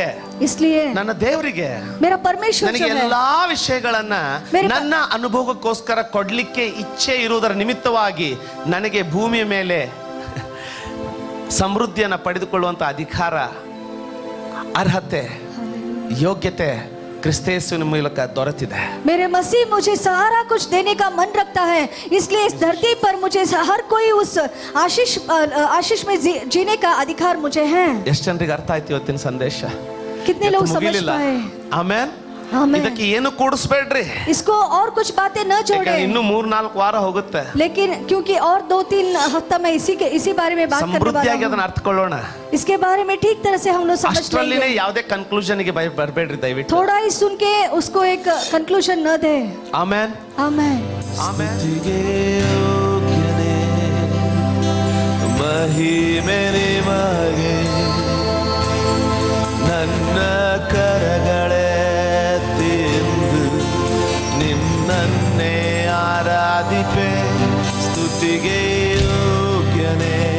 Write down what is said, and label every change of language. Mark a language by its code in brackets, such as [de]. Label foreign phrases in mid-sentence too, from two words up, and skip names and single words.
[hi] इसलिए [kn] ನನ್ನ ದೇವರಿಗೆ [hi] मेरा परमेश्वर [kn] ನನಗೆ [hi] जो है, [kn] ಎಲ್ಲಾ ವಿಷಯಗಳನ್ನ ನನ್ನ ಅನುಭವಕ್ಕೋಸ್ಕರ ಕೊಡ್ಲಿಕ್ಕೆ ಇಚ್ಛೆ ಇರುವುದರ ನಿಮಿತ್ತವಾಗಿ ನನಗೆ ಭೂಮಿಯ ಮೇಲೆ ಸಮೃದ್ಧಿಯನ್ನ ಪಡೆದುಕೊಳ್ಳುವಂತ ಅಧಿಕಾರ, ಅರ್ಹತೆ, ಯೋಗ್ಯತೆ ಕ್ರಿಸ್ತೇಸುವಿನ ಮೂಲಕ ದೊರೆತಿದೆ. [hi] मेरे मसीह मुझे सारा कुछ देने का मन रखता है, इसलिए इस धरती पर मुझे हर कोई उस आशीष में जीने का अधिकार मुझे है. [kn] ಎಷ್ಟು ಜನರಿಗೆ ಅರ್ಥ ಆಯ್ತು ಇವತ್ತಿನ ಸಂದೇಶ? [hi] कितने लोग समझ पाए? [kn] ಆಮೇನ್. [hi] आमेन. [kn] ಇದಕ್ಕೆ ಏನು ಕೂಡಿಸ್ಬೇಡ್ರಿ, [hi] इसको और कुछ बातें न जोड़े. [kn] ಇನ್ನು 3-4 ವಾರ ಹೋಗುತ್ತೆ, [hi] लेकिन क्योंकि और 2-3 हफ्ता में इसी बारे में बात करने वाला [kn] ಸಮೃದ್ಧಿಯಾಗಿ [hi] हूं. [kn] ಅದನ್ನ ಅರ್ಥಕೊಳ್ಳೋಣ. [hi] इसके बारे में ठीक तरह से हम लोग समझ [kn] ಅಷ್ಟರಲ್ಲಿನೇ [hi] लेंगे. [kn] ಯಾವುದೇ ಕನ್ಕ್ಲೂಷನ್ ಗೆ ಬರಬೇಡ್ರಿ ದಯವಿಟ್ಟು. [hi] थोड़ा ही सुन के उसको एक कंक्लूजन न दे. [kn] ಆಮೆನ್ [hi] आमेन. [kn] ಆಮೆನ್. ಮಹಿಮೆ ನಿಮಗೆ ನನ್ನ ಕರಗಳೆತ್ತಿಂದು ನಿನ್ನನ್ನೇ ಆರಾಧಿಪೆ, ಸ್ತುತಿಗೆ ಯೋಗ್ಯನೇ.